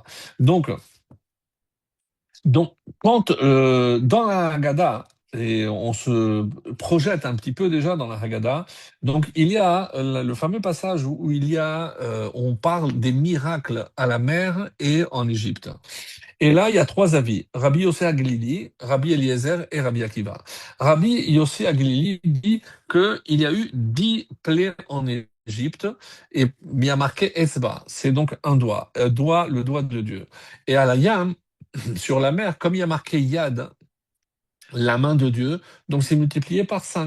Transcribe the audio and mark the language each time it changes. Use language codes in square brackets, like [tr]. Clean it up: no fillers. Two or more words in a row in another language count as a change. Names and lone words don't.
[fr] Donc, donc quand dans la Haggadah, et on se projette un petit peu déjà dans la Haggadah, donc il y a le fameux passage où il y a, on parle des miracles à la mer et en Égypte. Et là, il y a trois avis. Rabbi Yossé Aglili, Rabbi Eliezer et Rabbi Akiva. Rabbi Yossé Aglili dit qu'il y a eu 10 plaies en Égypte et il y a marqué Esba, c'est donc un doigt, le doigt de Dieu. Et à la Yam, sur la mer, comme il y a marqué Yad, la main de Dieu, donc c'est multiplié par 5.